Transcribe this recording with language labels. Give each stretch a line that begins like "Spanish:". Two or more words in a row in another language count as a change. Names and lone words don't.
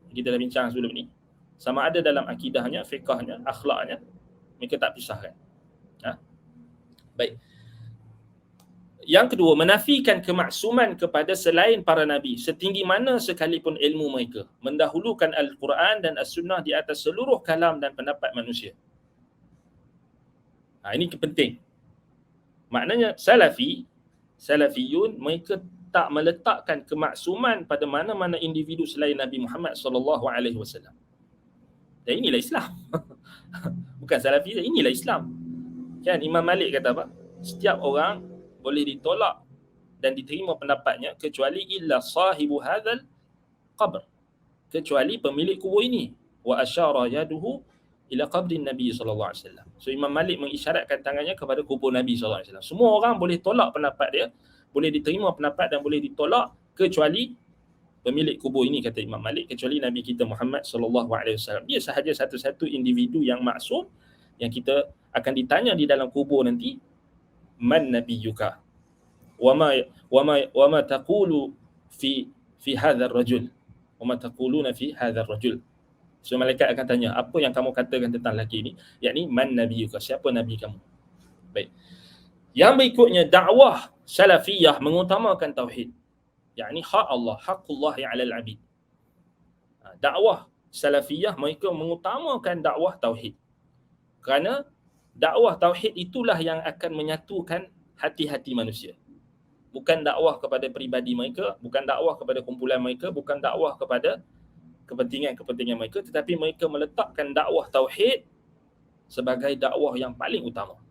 Malay: Kita dah bincang sebelum ni. Sama ada dalam akidahnya, fiqhnya, akhlaknya, mereka tak pisahkan. Baik. Yang kedua, menafikan kemaksuman kepada selain para nabi setinggi mana sekalipun ilmu mereka, mendahulukan Al-Quran dan As-Sunnah di atas seluruh kalam dan pendapat manusia. Ini penting. Maknanya salafiyun mereka tak meletakkan kemaksuman pada mana-mana individu selain Nabi Muhammad SAW. Dan inilah Islam. Bukan salafi, inilah Islam. Kan Imam Malik kata apa? Setiap orang boleh ditolak dan diterima pendapatnya kecuali
Arabic: إلا صاحب هذا القبر,
Malay: kecuali pemilik kubur ini.
Arabic: وأشار يده إلى قبر النبي صلى الله عليه وسلم.
Malay: So Imam Malik mengisyaratkan tangannya kepada kubur Nabi
Arabic: صلى الله عليه وسلم.
Malay: Semua orang boleh tolak pendapat dia, boleh diterima pendapat dan boleh ditolak kecuali pemilik kubur ini, kata Imam Malik, kecuali Nabi kita Muhammad
Arabic: صلى الله عليه وسلم.
Malay: Dia sahaja satu-satu individu yang maksum yang kita akan ditanya di dalam kubur nanti,
Arabic: من نبيك وما تقول في هذا الرجل وما تقولون في هذا الرجل.
Malay: So malaikat akan tanya, apa yang kamu katakan tentang lelaki ini, yakni
Arabic: من نبيك,
Malay: siapa nabi kamu. Baik. Yang berikutnya, dakwah salafiyah mengutamakan tauhid, yakni hak Allah,
Arabic: حق الله على العبيد.
Malay: Dakwah salafiyah mereka mengutamakan dakwah tauhid. Kerana dakwah tauhid itulah yang akan menyatukan hati-hati manusia. Bukan dakwah kepada peribadi mereka, bukan dakwah kepada kumpulan mereka, bukan dakwah kepada kepentingan-kepentingan mereka, tetapi mereka meletakkan dakwah tauhid sebagai dakwah yang paling utama.